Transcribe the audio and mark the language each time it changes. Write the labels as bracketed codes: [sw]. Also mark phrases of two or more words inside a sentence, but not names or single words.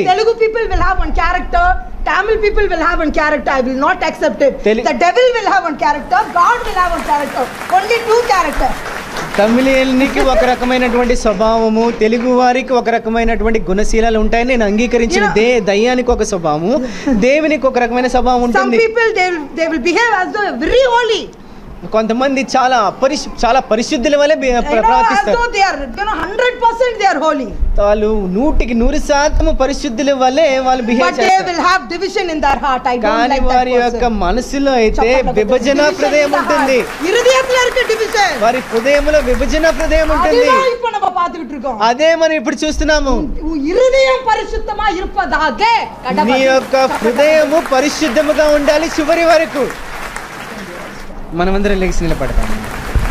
[en] Telugu people will have one character, Tamil people will have one character. I will not accept it. Telu- The devil will have one character, God will have one character. Only two characters. [te] తమిళియన్నికి ఒక రకమైనటువంటి స్వభావము, తెలుగు వారికి ఒక రకమైనటువంటి గుణశీలాలు ఉంటాయని నేను అంగీకరించిన. దయ్యానికి ఒక స్వభావము, దేవునికి ఒక రకమైన స్వభావం [en] Some [te] ఉంటుంది. [en] people they will behave as though very holy. [te] కొంతమంది చాలా పరిశుద్ధుల వలె [en] You know, as [te] ప్రవర్తిస్తారు. [en] though they are, you know, 100% they are holy. [te] వాళ్ళు 100% పరిశుద్ధుల వలె వాళ్ళు [en] But [te] బిహేవ్ [en] they [te] చేస్తారు. [en] will have division in their heart. I don't [te] కానీ [en] like that [te] వారి యొక్క [en] person. [te] మనసులో అయితే చెప్పండి, విభజన [en] division [te] హృదయం [en] in the [te] ఉంటుంది. [en] heart. [ta] இருதயத்துல இருக்க division. [te] వారి హృదయంలో విభజన హృదయం ఉంటుంది. [ta] அதுதான் இப்ப நம்ம பார்த்துக்கிட்டு இருக்கோம். [te] అదే మనం ఇప్పుడు చూస్తున్నాము. [ta] இருதயம் பரிசுத்தமா இருப்பதாக [te] నీ యొక్క హృదయము పరిశుద్ధముగా ఉండాలి చివరి వరకు. మనమందరం లేచి నిలబడతాము.